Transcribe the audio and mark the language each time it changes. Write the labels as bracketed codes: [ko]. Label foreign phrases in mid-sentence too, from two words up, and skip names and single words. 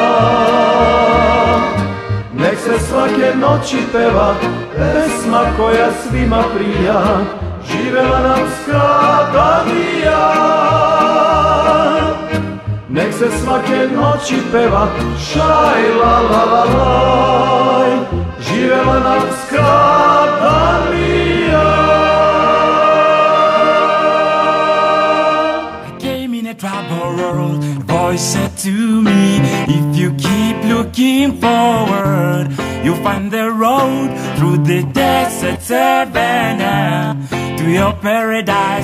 [sr] Nek se svake noći peva pesma koja svima prija, živela nam Skandinavija. Nek se svake noći peva šaj la la la laj, živela nam Skandinavija. [en] Troubled world, voice said to me, if you keep looking forward, you'll find the road through the desert savannah to your paradise.